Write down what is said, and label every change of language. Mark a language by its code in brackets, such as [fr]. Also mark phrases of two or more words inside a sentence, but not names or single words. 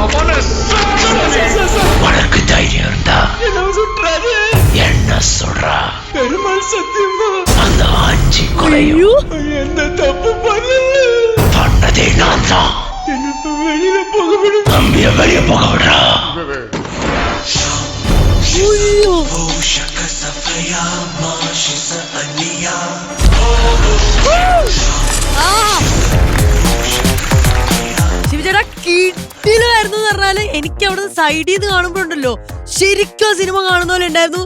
[ta] உனக்கு தைரியம் இருந்தா என்ன சொல்றா? பெருமாள் சத்தியமா அந்த ஆஞ்சி கொலையும் எந்த தப்பு பண்ணதே நான் தான். வெளியில போக விடு, அம்பிய வெளிய போக விடுறா. [ml] ശിവചേട്ടാ കിട്ടിലായിരുന്നു പറഞ്ഞാല് എനിക്ക് അവിടെ സൈഡിൽ നിന്ന് കാണുമ്പോണ്ടല്ലോ ശരിക്കും സിനിമ കാണുന്ന പോലെ ഉണ്ടായിരുന്നു.